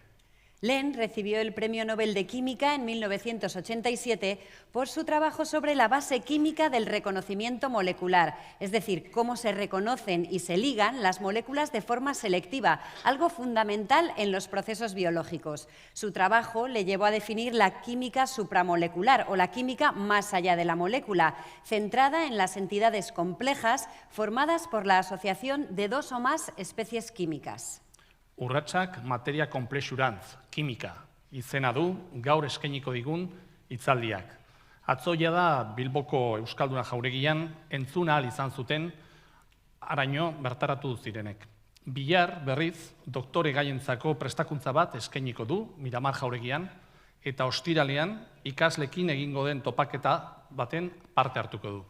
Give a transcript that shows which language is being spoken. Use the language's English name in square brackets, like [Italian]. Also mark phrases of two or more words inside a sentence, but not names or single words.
[Spanish] Lehn recibió el Premio Nobel de Química en 1987 por su trabajo sobre la base química del reconocimiento molecular, es decir, cómo se reconocen y se ligan las moléculas de forma selectiva, algo fundamental en los procesos biológicos. Su trabajo le llevó a definir la química supramolecular o la química más allá de la molécula, centrada en las entidades complejas formadas por la asociación de dos o más especies químicas. [Basque] Urratsak materia konplexurantz, kimika, izena du gaur eskainiko digun hitzaldiak. Atzoia da Bilboko Euskalduna jauregian entzun ahal izan zuten haraino bertaratu zirenek. Bihar berriz doktore gaientzako prestakuntza bat eskainiko du Miramar jauregian eta ostiralean ikaslekin egingo den topaketa baten parte hartuko du.